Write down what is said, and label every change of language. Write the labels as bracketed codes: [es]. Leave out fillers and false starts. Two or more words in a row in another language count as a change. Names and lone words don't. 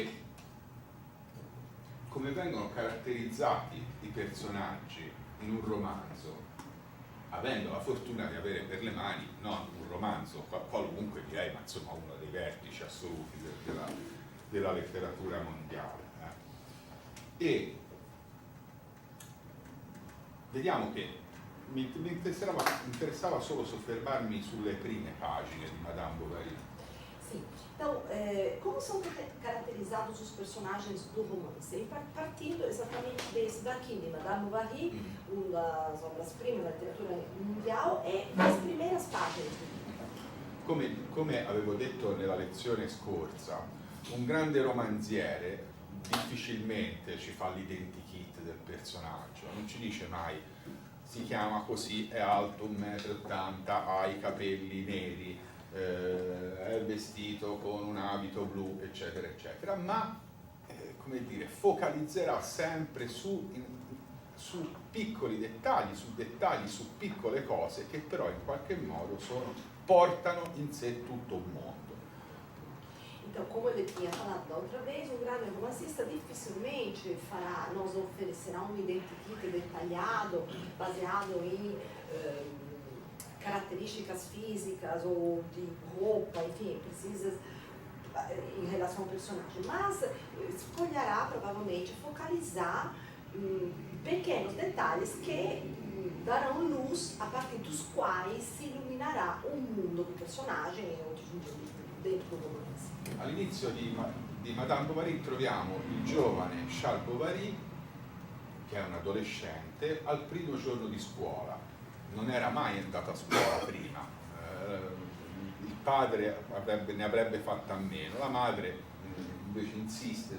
[it] vengono caratterizzati i personaggi in un romanzo, avendo la fortuna di avere per le mani non un romanzo qualunque, direi, ma insomma uno dei vertici assoluti della letteratura mondiale. E vediamo che mi interessava solo soffermarmi sulle prime pagine di Madame Bovary. [pt] Sim. Então, como são caracterizados os personagens do romance? E partindo exatamente desse daqui, de Madame Bovary, uma das obras-primas da literatura mundial, é das primeiras páginas do livro. [it] Come avevo detto nella lezione scorsa, un grande romanziere difficilmente ci fa l'identikit del personaggio, non ci dice mai si chiama così, è alto 1,80 m, ha i capelli neri, è vestito con un abito blu, eccetera, eccetera, ma come dire, focalizzerà sempre su piccoli dettagli, su piccole cose che però in qualche modo portano in sé tutto un mondo. [pt] Então, como ele tinha falado da outra vez, um grande romancista dificilmente nos oferecerá um identikit detalhado, baseado em características físicas ou de roupa, enfim, precisas em relação ao personagem. Mas escolherá provavelmente focalizar pequenos detalhes que darão luz a partir dos quais se iluminará o mundo do personagem e outros dentro do romance. [it] All'inizio di Madame Bovary troviamo il giovane Charles Bovary, che è un adolescente, al primo giorno di scuola. Non era mai andato a scuola prima, il padre ne avrebbe fatta a meno, la madre invece insiste